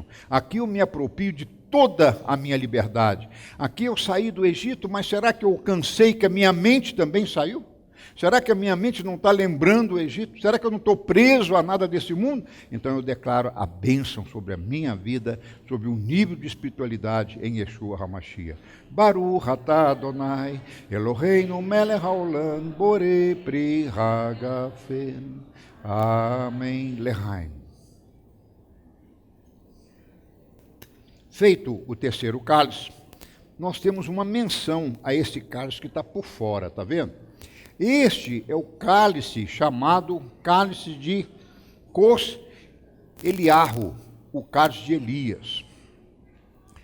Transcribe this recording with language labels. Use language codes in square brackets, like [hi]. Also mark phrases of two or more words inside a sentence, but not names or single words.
[pt] Aqui eu me aproprio de toda a minha liberdade. Aqui eu saí do Egito, mas será que eu alcancei que a minha mente também saiu? Será que a minha mente não está lembrando o Egito? Será que eu não estou preso a nada desse mundo? Então eu declaro a bênção sobre a minha vida, sobre o nível de espiritualidade em [he] ישוע המשיח. ברוך אתה אדוני אלוהינו מלך העולם בורא פרי הגפן. [pt] Amém. Lehaim. Feito o terceiro cálice, nós temos uma menção a esse cálice que está por fora, está vendo? Este é o cálice chamado cálice de Cos Eliarro, o cálice de Elias.